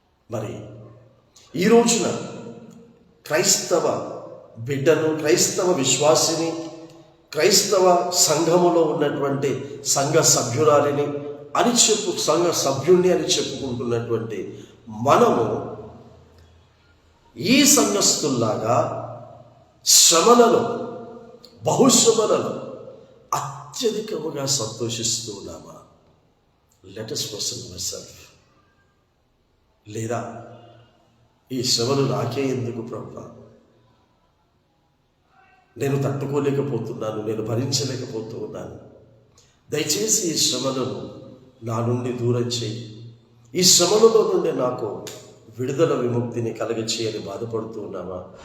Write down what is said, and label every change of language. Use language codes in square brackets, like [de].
[te] మరి ఈ రోజున క్రైస్తవ బిడ్డను, క్రైస్తవ విశ్వాసిని, క్రైస్తవ సంఘములో ఉన్నటువంటి సంఘ సభ్యురాలిని అని సంఘ సభ్యుణ్ణి అని చెప్పుకుంటున్నటువంటి మనము ఈ సంఘస్థుల్లాగా శ్రమలలో, బహుశ్రమలలో అత్యధికముగా సంతోషిస్తూ ఉన్నామా? [en] Let us question ourselves. [te] లేదా ఈ శ్రమలు నాకే ఎందుకు ప్రభువా? నేను తట్టుకోలేకపోతున్నాను, నేను భరించలేకపోతూ ఉన్నాను. దయచేసి ఈ శ్రమలను నా నుండి దూరం చేయి. ఈ శ్రమలలో నుండి నాకు విడుదల విముక్తిని కలగచేయని బాధపడుతూ ఉన్నామా?